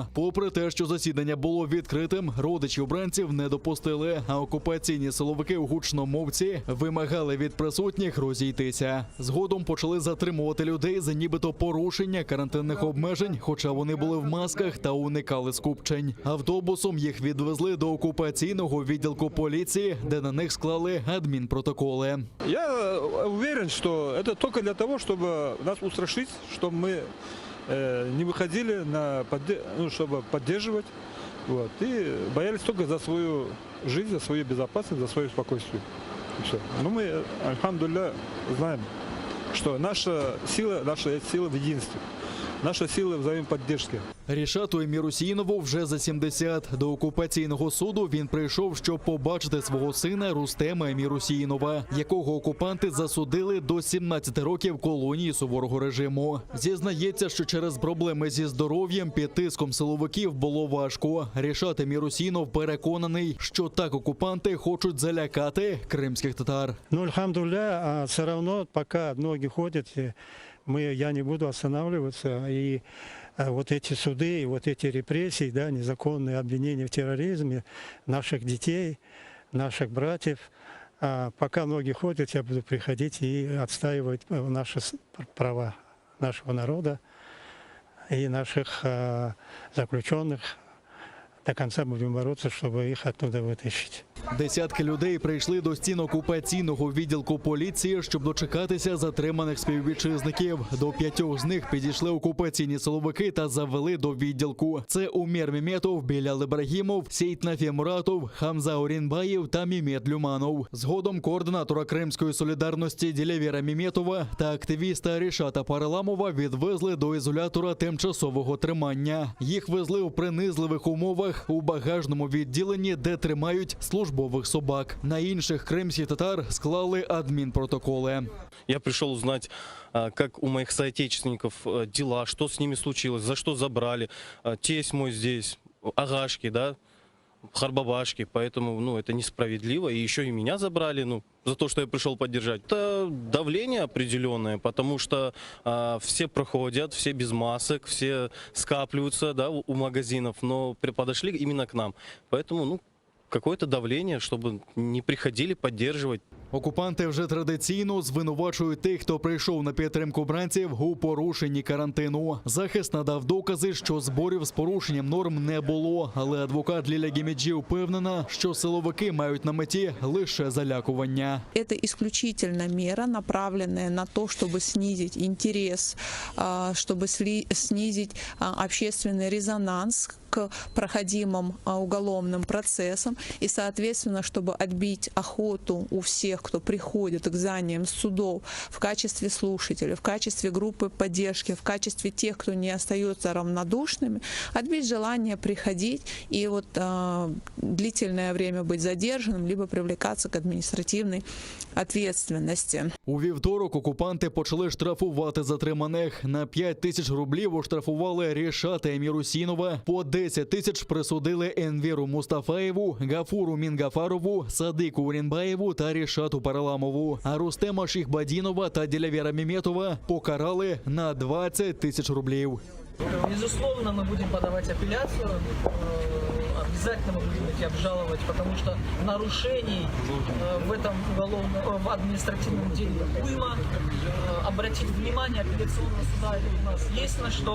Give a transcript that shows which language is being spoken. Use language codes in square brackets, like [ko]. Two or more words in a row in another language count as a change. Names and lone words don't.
[uk] Попри те, що засідання було відкритим, родичі обранців не допустили, а окупаційні силовики у гучномовці вимагали від присутніх розійтися. Згодом почали затримувати людей за нібито порушення карантинних обмежень, хоча вони були в масках та уникали скупчень. Автобусом їх відвезли до окупаційного відділку поліції, де на них склали адмінпротоколи. [ru] Я уверен, что это только для того, чтобы нас устрашить, чтобы мы не выходили чтобы поддерживать. Вот. И боялись только за свою жизнь, за свою безопасность, за свое спокойствие. И все. Но мы, альхамдулилля, знаем, что наша сила в единстве. [uk] Наша сила взаємопідтримки. Рішату Емірусінову вже за 70. До окупаційного суду він прийшов, щоб побачити свого сина Рустема Емірусінова, якого окупанти засудили до 17 років колонії суворого режиму. Зізнається, що через проблеми зі здоров'ям під тиском силовиків було важко. Рішат Емірусінов переконаний, що так окупанти хочуть залякати кримських татар. [ru] Ну, альхамдулилля, [uk] все одно, поки ноги ходять, [ru] я не буду останавливаться, и вот эти суды, и вот эти репрессии, да, незаконные обвинения в терроризме наших детей, наших братьев, пока ноги ходят, я буду приходить и отстаивать наши права нашего народа и наших заключенных. [uk] До кінця будемо боротися, щоб їх оттуда витащити. Десятки людей прийшли до стін окупаційного відділку поліції, щоб дочекатися затриманих співвітчизників. До 5 з них підійшли окупаційні силовики та завели до відділку. Це Умер Міметов, Білал Ібрагімов, Сейтнафі Муратов, Хамза Орінбаєв та Мімет Люманов. Згодом координатора Кримської солідарності Ділявера Міметова та активіста Рішата Параламова відвезли до ізолятора тимчасового тримання. Їх везли у принизливих умовах у багажному відділенні, де тримають службових собак. На інших кримських татар склали адмінпротоколи. [ru] Я пришел узнать, как у моих соотечественников дела, что с ними случилось, за что забрали. Тесть мой здесь, агашки, да, харбабашки, поэтому, это несправедливо. И еще и меня забрали, за то, что я пришел поддержать. Это давление определенное, потому что все проходят, все без масок, все скапливаются, да, у магазинов, но подошли именно к нам. Поэтому, какое-то давление, чтобы не приходили поддерживать. [uk] Окупанти вже традиційно звинувачують тих, хто прийшов на підтримку бранців у порушенні карантину. Захист надав докази, що зборів з порушенням норм не було, але адвокат Ліля Гемеджі впевнена, що силовики мають на меті лише залякування. [ru] Це исключительно мера, направлена на то, щоб снизити інтерес, щоб снизити общественний резонанс к проходимым уголовным процессам и, соответственно, чтобы отбить охоту у всех, кто приходит к зданиям судов в качестве слушателей, в качестве группы поддержки, в качестве тех, кто не остается равнодушными, отбить желание приходить и длительное время быть задержанным, либо привлекаться к административной ответственности. [uk] У вівторок окупанти почали штрафувати затриманих. На 5 тисяч рублів оштрафували Рішата Емірусінова, по 10 тисяч присудили Енвіру Мустафаєву, Гафуру Мінгафарову, Садику Урінбаєву та Рішату Параламову. А Рустема Шихбадінова та Ділявера Міметова покарали на 20 тисяч рублів. [ru] Безусловно, мы будем подавать апелляцию. Обязательно мы будем их обжаловать, потому что нарушений в этом в административном деле уйма. Обратить внимание апелляционного суда у нас есть на что.